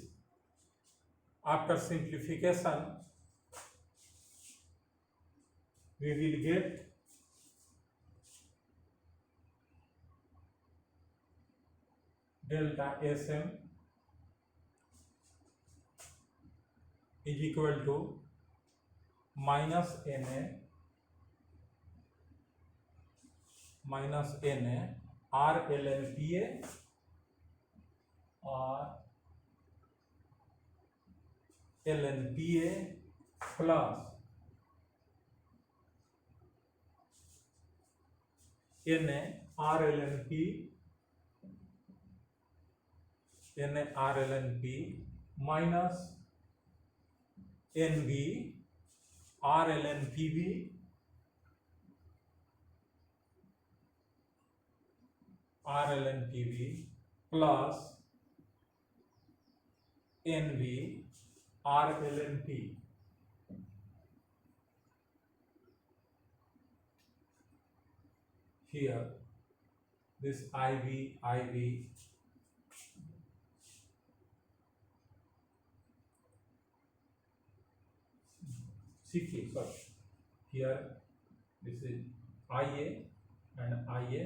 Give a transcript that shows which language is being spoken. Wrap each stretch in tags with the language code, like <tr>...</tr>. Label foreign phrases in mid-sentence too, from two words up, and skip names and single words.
<en>After simplification, we will get delta SM is equal to minus Na R ln Pa or ln Pa plus Na R ln P minus NB R ln PB plus NB R ln P. Here this IB CK, sorry, here this is IA and IA.</en>